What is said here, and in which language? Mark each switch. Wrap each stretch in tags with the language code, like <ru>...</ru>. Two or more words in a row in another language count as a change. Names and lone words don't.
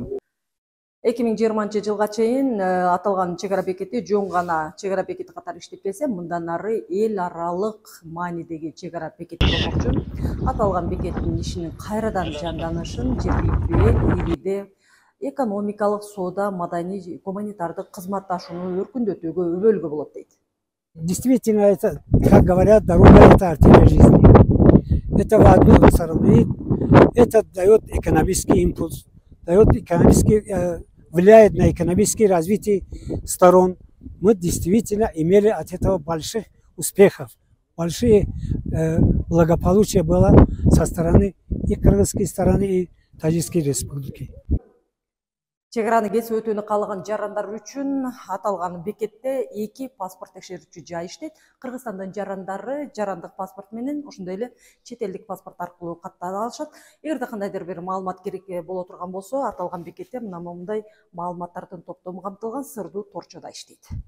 <ky>2020 жылга чейин аталган чек ара бекети жөн гана чек ара бекети катары иштеп келсе, мындан ары эл аралык маанидеги чек ара бекети болмокчу. Аталган бекеттин ишинин кайрадан жанданышын жергиликтүү эл ийгиде экономикалык, соода, маданий, гуманитардык кызматташууну өркүндөтүүгө өбөлгө болот дейт.</ky> <ru>Действительно, это, как говорят, дорога – это артерия жизни. Это в одну сторону. Это дает экономический импульс, влияет на экономическое развитие сторон. Мы действительно имели от этого больших успехов. Большие благополучия было со стороны и кыргызской стороны, и Таджикской республики.</ru> <ky>Чек араны кесип өтүүнү каалаган жарандар үчүн аталган бекетте 2 паспорт текшерүүчү жай иштейт. Кыргызстандын жарандары жарандык паспорт менен, ошондой эле чет элдик паспорт аркылуу каттала алышат. Эгерде кандайдыр бир маалымат керек боло турган болсо, аталган бекетте мындай маалыматтардын топтому камтылган сырдуу торчода иштейт.</ky>